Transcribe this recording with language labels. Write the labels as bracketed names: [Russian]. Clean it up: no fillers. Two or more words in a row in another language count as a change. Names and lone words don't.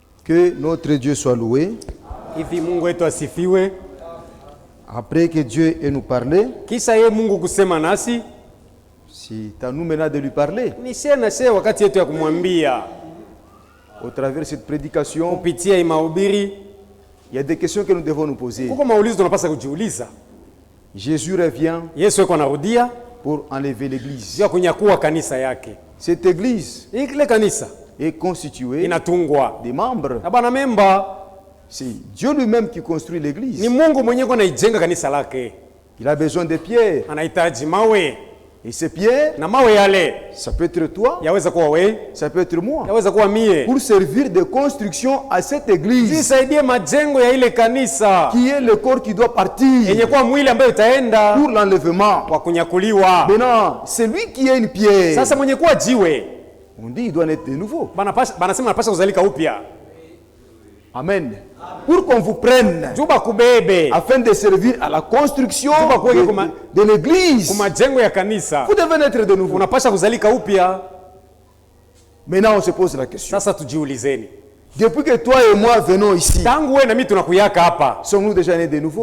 [French] Que notre Dieu soit loué. [Swahili] Hivi Mungu wetu asifiwe. [French] Après que Dieu ait nous parlé, [Swahili] kisha yeye Mungu kusema nasi, [French] c'est à nous maintenant de lui parler. [Swahili] Ni sisi wakati yetu ya kumwambia. [French] Au travers de cette prédication, [Swahili] kupitia hii mahubiri, [French] il y a des questions que nous devons nous poser. [Swahili] Kuko maulizo tunapaswa kujiuliza. [French] Jésus revient. [Swahili] Yesu yuko anarudia [French] pour enlever l'église. [Swahili] Ya kunyakua kanisa yake. [French] Cette église, [Swahili] ile kanisa [French] est constituée [Swahili] inatungwa [French] des membres. [Swahili] Na bana memba. [French] C'est Dieu lui-même qui construit l'église. [Swahili] Ni Mungu mwenyewe kwa anaijenga kanisa lake. [French] Il a besoin de pierres. [Swahili] Anahitaji mawe. [French] Et ces pierres, [Swahili] na mawe yale, [French] ça peut être toi, [Swahili] yaweza kuwa wewe, [French] ça peut être moi, [Swahili] yaweza kuwa mie, [French] pour servir de construction à cette église, [Swahili] zisaidie majengo ya ile kanisa, [French] qui est le corps qui doit partir, [Swahili] yenye kuwa mwili ambayo itaenda [French] pour l'enlèvement, [Swahili] kwa kunyakuliwa. [French] Maintenant, c'est lui qui est une pierre. [Swahili] Sasa mwenye kuwa jiwe, [French] on dit il doit naître de nouveau. [Swahili] Banasema anapaswa kuzalika upya. Amen. [French] Pour qu'on vous prenne, afin de servir à la construction de l'église, vous devez naître de nouveau. Maintenant on se pose la question. Depuis que toi et moi venons ici, sommes-nous déjà nés de nouveau?